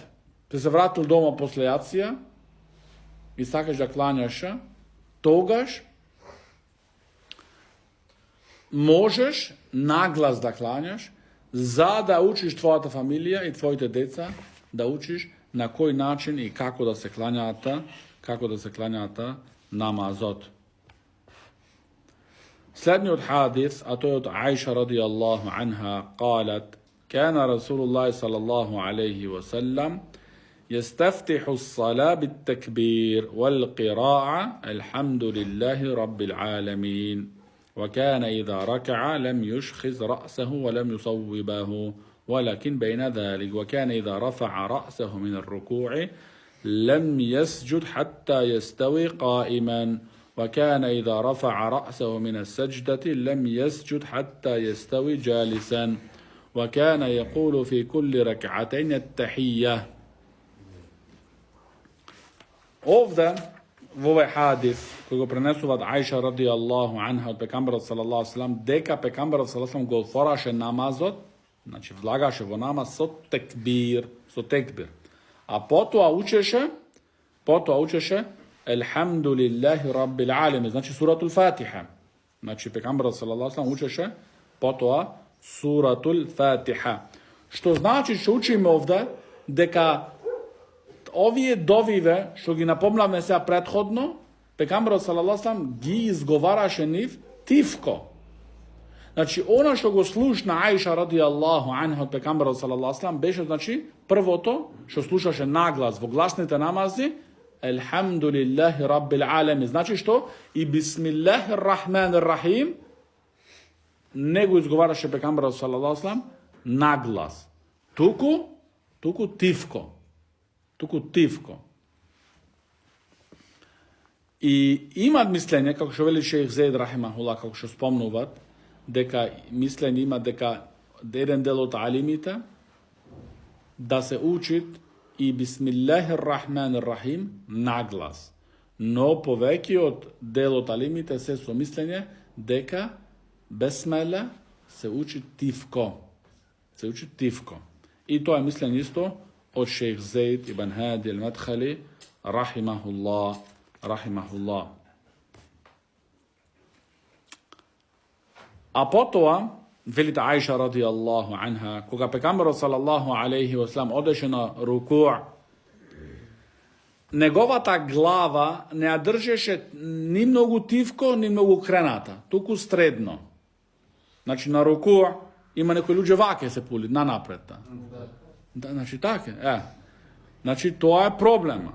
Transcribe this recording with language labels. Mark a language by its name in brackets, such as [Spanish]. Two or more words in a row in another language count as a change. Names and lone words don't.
[Macedonian] Ти се вратил дома после јација и сакаш да кланяш, тогаш можеш наглас да кланяш, за да учиш твојата фамилија и твоите деца да учиш на кој начин и како да се кланяат намазот. Следниот хадис, а тој од Аиша [Arabic] رضي الله عنها, قالت: كان رسول الله صلى الله عليه وسلم يستفتح الصلاة بالتكبير والقراءة الحمد لله رب العالمين، وكان إذا ركع لم يشخص رأسه ولم يصوبه ولكن بين ذلك، وكان إذا رفع رأسه من الركوع لم يسجد حتى يستوي قائما، وكان إذا رفع رأسه من السجدة لم يسجد حتى يستوي جالسا، وكان يقول في كل ركعتين التحية. [Macedonian] Ovde, во овој хадис, кој го пренесуваат Аиша [Arabic] رضي الله عنها [Macedonian] од пекамберот [Arabic] صلى الله عليه وسلم, [Macedonian] дека пекамберот [Arabic] صلى الله عليه وسلم [Macedonian] го отвораше намазот, значи влагаше во намаз со текбир. А потоа учеше [Arabic] الحمد لله رب العالمين, [Macedonian] значи [Arabic] سورة الفاتحة. [Macedonian] Значи пекамберот [Arabic] صلى الله عليه وسلم [Macedonian] учеше потоа [Arabic] سورة الفاتحة. [Macedonian] Што значи што учиме овде дека овие довиве, што ги напомнавме сега предходно, пекамберот [Arabic] صلى الله عليه وسلم [Macedonian] ги изговараше нив тивко. Значи, она што го слушна Аиша [Arabic] رضي الله عنها [Macedonian] од пекамберот [Arabic] صلى الله عليه وسلم [Macedonian] беше, значи, првото што слушаше наглас во гласните намази, [Arabic] الحمد لله رب العالمين. [Macedonian] Значи што? И [Arabic] بسم الله الرحمن الرحيم [Macedonian] не го изговараше пекамберот [Arabic] صلى الله عليه وسلم [Macedonian] наглас. Туку тивко. И имат мислење, како што вели Шейх Зейд рахимахуллах, како што спомнуваат, дека мислење има дека еден дел од алимите да се учит и [Arabic] بسم الله الرحمن الرحيم [Macedonian] наглас. Но повеќиот дел од алимите се со мислење дека бесмеле се учи тивко. И тоа е мислење исто од Шейх Зейд ибн Хади ал-Мадхали рахимахуллах. А потоа, велите Аиша [Arabic] رضي الله عنها, [Macedonian] кога пекамберот [Arabic] صلى الله عليه وسلم [Macedonian] одеше на руку', неговата глава не ја држеше ни многу тивко, ни многу крената, туку средно. Значи на руку' има некои луѓе ваке се пули, на напред. Да, значи така, Значи тоа е проблема.